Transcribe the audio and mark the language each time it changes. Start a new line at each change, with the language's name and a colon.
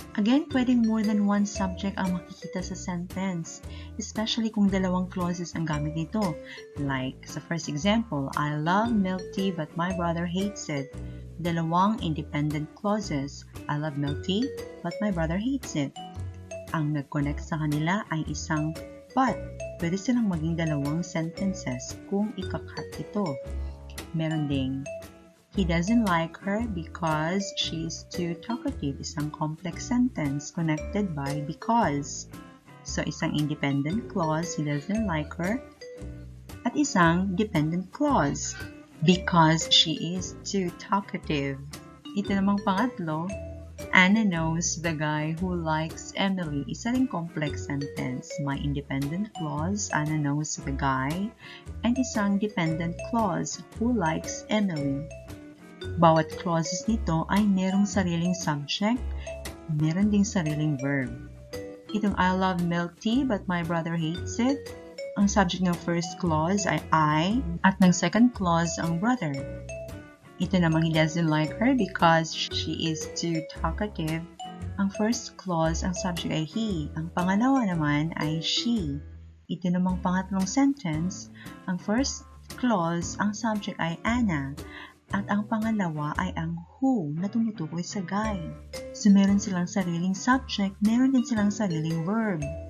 Filipino: Again, pwedeng
English: more than one subject
Filipino: ang makikita sa sentence, especially kung dalawang clauses ang gamit nito.
English: Like, sa first example, I love milk tea but my brother hates it. Dalawang independent clauses. I love milk tea but my brother hates it.
Filipino: Ang nag-connect sa kanila ay isang but. Pwede silang maging dalawang sentences kung ikakat ito. Meron ding,
English: he doesn't like her because she is too talkative. Isang complex sentence connected by because. So, isang independent clause, he doesn't like her.
Filipino: At isang
English: dependent clause, because she is too talkative.
Filipino: Ito namang pangatlo,
English: Anna knows the guy who likes Emily.
Filipino: Isa ring
English: complex sentence. May independent clause, Anna knows the guy, and isang dependent clause, who likes Emily.
Filipino: Bawat clauses nito ay merong sariling subject, meron ding sariling verb. Itong
English: I love milk tea but my brother hates it. Ang subject ng first clause ay I, at ng second clause ang brother.
Filipino: Ito namang
English: he doesn't like her because she is too talkative.
Filipino: Ang first clause, ang subject ay he. Ang pangalawa naman ay she. Ito namang pangatlong sentence, ang first clause, ang subject ay Anna. At ang pangalawa ay ang who na tumutukoy sa guy. So meron silang sariling subject, meron din silang sariling verb.